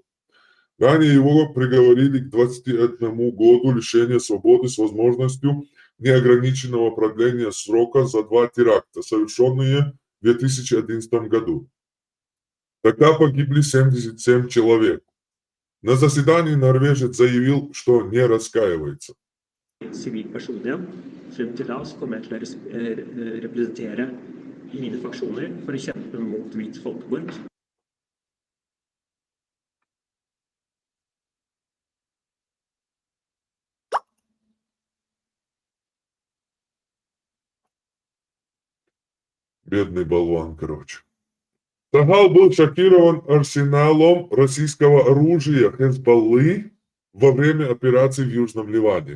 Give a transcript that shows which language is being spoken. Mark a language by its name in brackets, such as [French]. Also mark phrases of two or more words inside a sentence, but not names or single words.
[Russian] Ранее его приговорили к 21 году лишения свободы с возможностью неограниченного продления срока за 2 теракта, совершенные в 2011 году. Тогда погибли 77 человек. На заседании норвежец заявил, что не раскаивается. [Norwegian] Sivilpersoner frem til da så kommer jeg til å representere mine faksjoner for å kjempe mot hvit folkemord. [Russian] Бедный болван, короче. Сагал был шокирован арсеналом российского оружия Хезболлы во время операции в Южном Ливане.